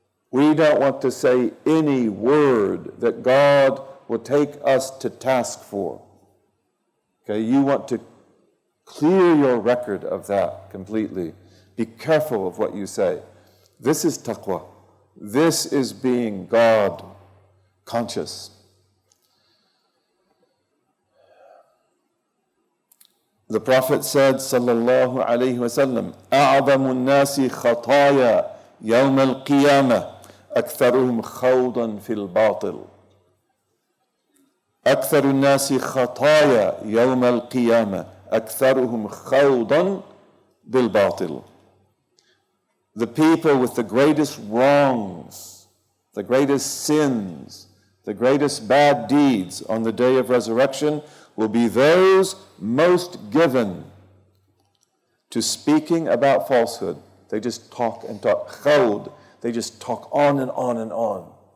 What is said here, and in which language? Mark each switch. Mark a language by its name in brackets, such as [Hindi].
[English] We don't want to say any word that God will take us to task for. Okay, you want to clear your record of that completely. Be careful of what you say. This is taqwa. This is being God conscious. The Prophet said, [Arabic] sallallahu alayhi wa sallam, أَعْظَمُ النَّاسِ خَطَايَا يَوْمَ الْقِيَامَةِ أكثرهم خوضا في الباطل. أكثر الناس خطايا يوم القيامة أكثرهم خوضا بالباطل. [English] The people with the greatest wrongs, the greatest sins, the greatest bad deeds on the day of resurrection will be those most given to speaking about falsehood. They just talk and talk. Khawd. They just talk on and on and on.